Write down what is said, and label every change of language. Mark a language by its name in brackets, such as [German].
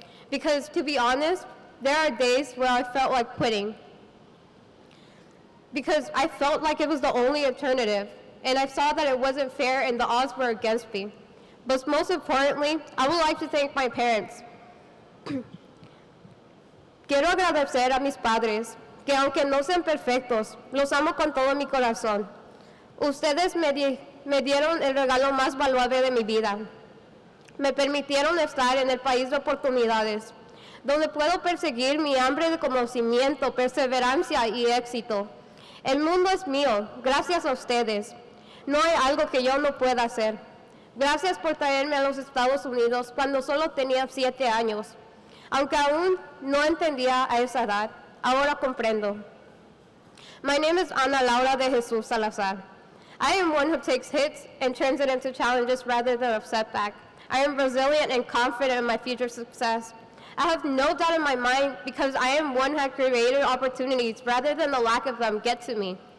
[English] Because to be honest, there are days where I felt like quitting. Because I felt like it was the only alternative, and I saw that it wasn't fair and the odds were against me. But most importantly, I would like to thank my parents. [Spanish] Quiero agradecer a mis padres, que aunque no sean perfectos, los amo con todo mi corazón. Ustedes me dieron el regalo más valuable de mi vida. Me permitieron estar en el país de oportunidades, donde puedo perseguir mi hambre de conocimiento, perseverancia y éxito. El mundo es mío, gracias a ustedes. No hay algo que yo no pueda hacer. Gracias por traerme a los Estados Unidos cuando solo tenía 7 años. Aunque aún no entendía a esa edad, ahora comprendo. [English] My name is Ana Laura de Jesus Salazar. I am one who takes hits and turns it into challenges rather than a setback. I am resilient and confident in my future success. I have no doubt in my mind because I am one who has created opportunities rather than the lack of them get to me.